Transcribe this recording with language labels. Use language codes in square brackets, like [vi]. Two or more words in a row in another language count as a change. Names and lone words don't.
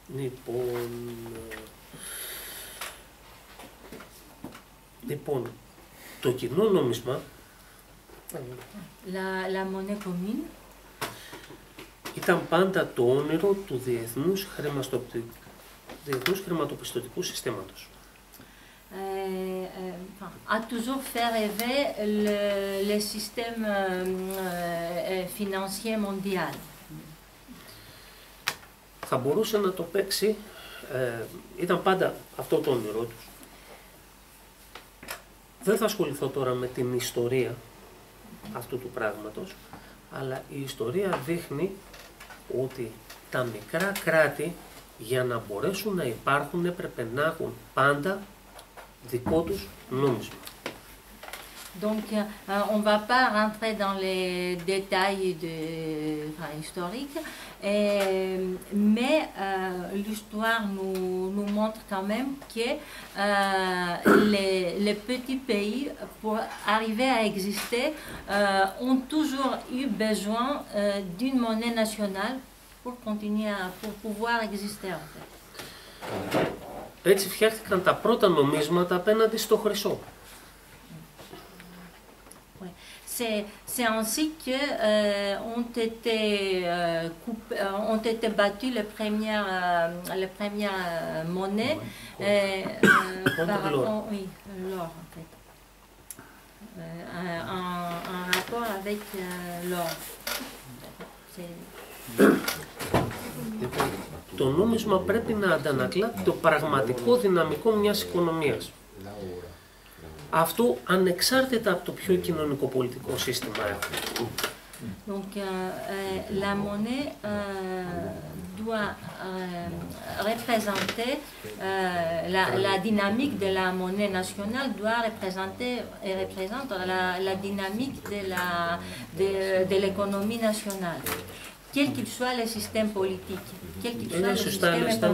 [el] Λοιπόν, το κοινό νόμισμα [fr] La monnaie commune, [el] ήταν πάντα το όνειρο του διεθνούς χρηματοπιστωτικού συστήματος. [fr] a toujours fait rêver le système financier mondial. [el] Θα μπορούσε να το παίξει, ήταν πάντα αυτό το όνειρό τους. Δεν θα ασχοληθώ τώρα με την ιστορία αυτού του πράγματος, αλλά η ιστορία δείχνει ότι τα μικρά κράτη για να μπορέσουν να υπάρχουν έπρεπε να έχουν πάντα δικό τους νόμισμα. [fr] Donc, on ne va pas rentrer dans les détails historiques, mais l'histoire nous montre quand même que les petits pays, pour arriver à exister, ont toujours eu besoin d'une monnaie nationale pour continuer, pour pouvoir exister en fait. [el] Έτσι φτιάχτηκαν τα πρώτα νομίσματα απέναντι στο χρυσό. [fr] C'est ainsi que ont été battues les premières monnaies par l'or en fait, en rapport avec l'or. [el] Το νόμισμα πρέπει να αντανακλά το πραγματικό δυναμικό μιας οικονομίας. Αυτό ανεξάρτητα από το ποιο κοινωνικό-πολιτικό σύστημα έχουμε. [fr] Donc, la monnaie doit représenter, la dynamique de la monnaie nationale doit représenter et représente la dynamique de l'économie nationale, quel qu'il soit le système politique, quel qu'il soit le système